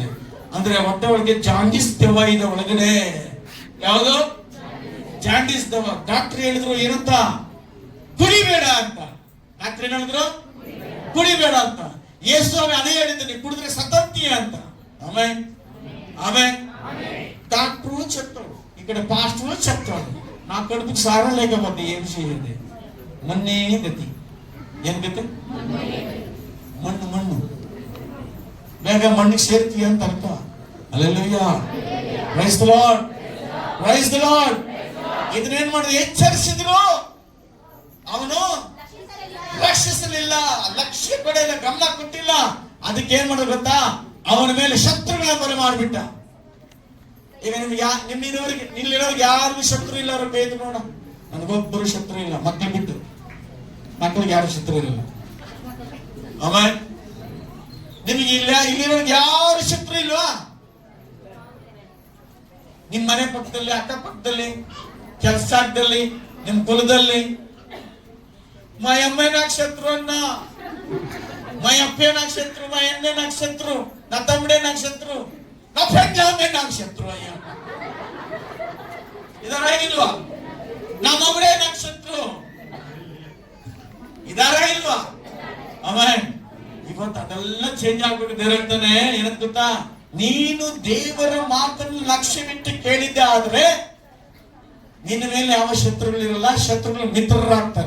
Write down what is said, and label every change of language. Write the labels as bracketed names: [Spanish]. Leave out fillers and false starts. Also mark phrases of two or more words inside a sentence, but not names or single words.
[Kannada] ಅಂದ್ರೆ ಹೊಟ್ಟೆ ಒಳಗೆ ಜಾಂಡಿಸ್ ದೆವ್ವ ಇದೆ ಒಳಗಡೆ. ಯಾವುದು? ಜಾಂಡಿಸ್ ದೆವ್ವ. ಡಾಕ್ಟರ್ ಹೇಳಿದ್ರು ಏನಂತ? ಕುಡಿಬೇಡ ಅಂತ. ಡಾಕ್ಟರ್ ಏನ್ ಹೇಳಿದ್ರು? ಕುಡಿಬೇಡ ಅಂತ. ಯೇಸು ಅದೇ ಹೇಳಿದ್ದೀನಿ, ಕುಡಿದ್ರೆ ಸತ್ತಂತೀಯ ಅಂತ. ಆಮೇಲೆ ಡಾಕ್ಟ್ರು [Telugu] చెప్తాడు, ఈ ఇక్కడ పాస్టర్ చెప్తాడు, నా కడుపుకి సారం లేకపోతే ఏం చేయండి, మన్నే గతి. ఏం గతి? [Kannada] మಣ್ಣు ಬೇಗ ಮಣ್ಣಿಗೆ ಸೇರ್ತೀಯ ಅಂತ ಅರ್ಥ. [English] Hallelujah, praise the Lord, praise the Lord, ಪ್ರೈಸ್ ದಿ ಲಾರ್ಡ್. [Kannada] ಇದನ್ನೇನ್ ಮಾಡಿದ್ರು? ಎಚ್ಚರಿಸಿದ್ರು. ಅವನು ರಕ್ಷಿಸಲಿಲ್ಲ, ಲಕ್ಷ್ಯ ಕೊಡಲಿಲ್ಲ, ಗಮನ ಕೊಟ್ಟಿಲ್ಲ. ಅದಕ್ಕೆ ಏನ್ ಮಾಡಿದ್ರು ಗೊತ್ತಾ? ಅವನ ಮೇಲೆ ಶತ್ರುಗಳ ಬರ ಮಾಡಿಬಿಟ್ಟ. ಈಗ ನಿಮ್ಮಿರೋರಿಗೆ ಇಲ್ಲಿರೋರಿಗೆ ಯಾರಿಗೂ ಶತ್ರು ಇಲ್ಲ. ಅವ್ರ ಬೇದು ನೋಡ, ನನಗೊಬ್ಬರು ಶತ್ರು ಇಲ್ಲ, ಮಕ್ಕಳು ಬಿಟ್ಟು. ಮಕ್ಕಳಿಗೆ ಯಾರು ಶತ್ರು ಇರಲಿಲ್ಲ. ಆಮೇಲೆ ನಿಮಗೆ ಇಲ್ಲಿರೋರಿಗೆ ಯಾರು ಶತ್ರು ಇಲ್ವಾ? ನಿಮ್ ಮನೆ ಪಕ್ಕದಲ್ಲಿ, ಅಕ್ಕಪಕ್ಕದಲ್ಲಿ, ಕೆಲಸ ಜಾಗದಲ್ಲಿ, ನಿಮ್ ಕುಲದಲ್ಲಿ [Telugu] మా అమ్మాయి నాకు శత్రు అన్నా, మా అప్పే నాకు శత్రు, మా అన్నే నాకు శత్రు, నా తమ్ముడే నాకు శత్రు, నా పెద్దమ్మే నాకు శత్రు అయ్యా. [Kannada] ಇದಾರ ಇಲ್ವಾ? నా ಮಗಳೇ నాకు ಶತ್ರು, ಇದಾರ ಇಲ್ವಾ? ಆಮೇಲೆ ಇವತ್ತು ಅದೆಲ್ಲ ಚೇಂಜ್ ಆಗ್ಬಿಟ್ಟು ದೇವ್ರು ಹೇಳ್ತಾನೆ, ಏನಂತ ಗೊತ್ತಾ? ನೀನು ದೇವರ ಮಾತನ್ನು ಲಕ್ಷ್ಯವಿಟ್ಟು ಕೇಳಿದ್ದೆ ಆದ್ರೆ ನಿನ್ನ ಮೇಲೆ ಯಾವ ಶತ್ರುಗಳಿರಲ್ಲ, ಶತ್ರುಗಳು ಮಿತ್ರರಾಗ್ತಾರೆ.